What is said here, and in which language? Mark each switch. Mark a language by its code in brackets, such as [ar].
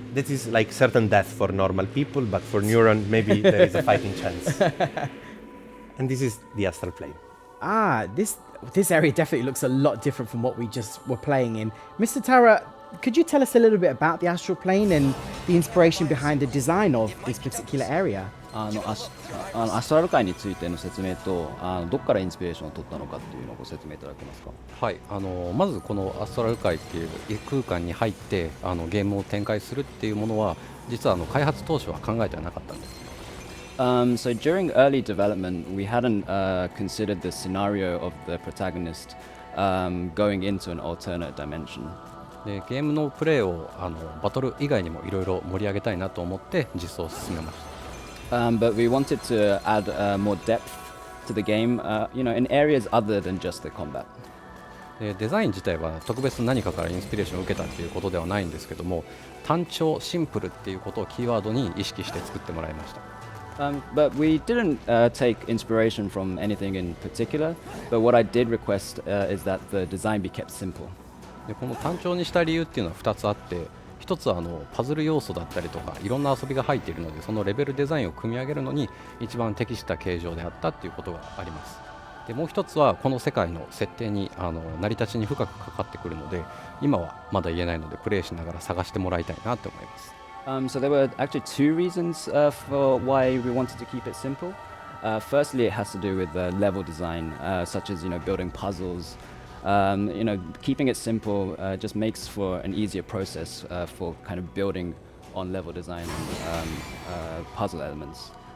[en] This is like certain death for normal people, but for Neuron, maybe there is a fighting chance. And this is the astral plane. Ah, this area definitely looks a lot different from what we just were playing in. Mr. Taura, could you tell us a little bit about the astral plane and the inspiration behind the design of this particular area? [ja] アストラル界についての説明とどこからインスピレーションを取ったのかっていうのをご説明いただけますか。はい、まずこのアストラル界っていう空間に入ってゲームを展開するっていうものは実は開発当初は考えてはなかったんです。 [en] So during early development, we hadn't considered the scenario of the protagonist going into an alternate dimension. [ja] でゲームのプレイをバトル以外にもいろいろ盛り上げたいなと思って実装を進めました。 [en] But we wanted to add more depth to the game, in areas other than just the combat. [ja] でデザイン自体は特別何かからインスピレーションを受けたっていうことではないんですけども、単調シンプルっていうことをキーワードに意識して作ってもらいました。 [en] But we didn't take inspiration from anything in particular, but what I did request is that the design be kept simple. [ja] でこの単調にした理由っていうのは2つあって、一つはパズル要素だったりとかいろんな遊びが入っているので、そのレベルデザインを組み上げるのに一番適した形状であったっていうことがあります。でもう一つはこの世界の設定に成り立ちに深くかかってくるので、今はまだ言えないのでプレイしながら探してもらいたいなと思います。 [en] So there were actually two reasons for why we wanted to keep it simple. Firstly, it has to do with level design, such as building puzzles. Keeping it simple just makes for an easier process for kind of building on level design and puzzle elements.